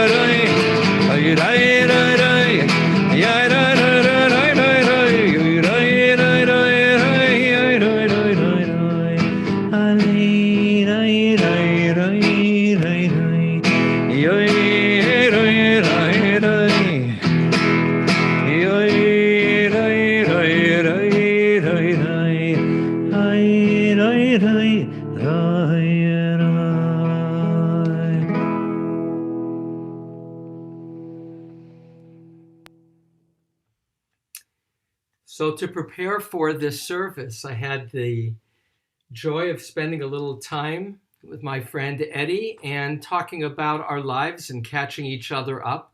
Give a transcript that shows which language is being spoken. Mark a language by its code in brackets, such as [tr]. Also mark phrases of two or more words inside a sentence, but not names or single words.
[en] Lay Ay Lay Lay Lay Yay Lay Lay Lay Lay Lay Lay Yay Lay Lay Lay Lay Yay Lay Lay Lay Lay Ay Lay Lay Lay Lay Lay Yay Lay Lay Lay Yay Lay Lay Lay Lay Lay Ay Lay Lay Lay Lay. So to prepare for this service, I had the joy of spending a little time with my friend Eddie and talking about our lives and catching each other up.